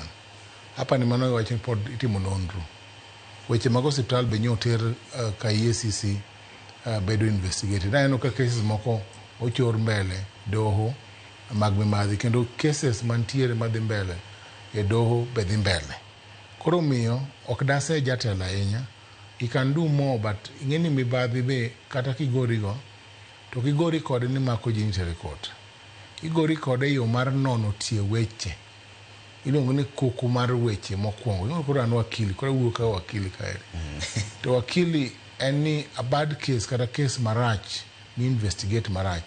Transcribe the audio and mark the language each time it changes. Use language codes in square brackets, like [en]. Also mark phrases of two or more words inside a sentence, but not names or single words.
[luo] Hapa ni mano wacho ni pod itimo nonro. Weche mag hospital be nyoter ka EACC bedo investigated. Aneno ka cases moko ochor mbele doho mag mibadhi kendo cases mantiere madhi mbele e doho be dhi mbele. Koro miyo ok dase jatelo ahinya. [en] You can do more, [luo] but ing'eni mibadhi be kata kigorigo to kigori kode ni mako ji nitere court. Igori kode yo mar nono tie weche. Iluongo ni kuku mar weche mokwongo. Koro an wakili, koro wuok ka wakili kaeri. To wakili en ni [en] a bad case [luo] kata case marach ni investigate marach.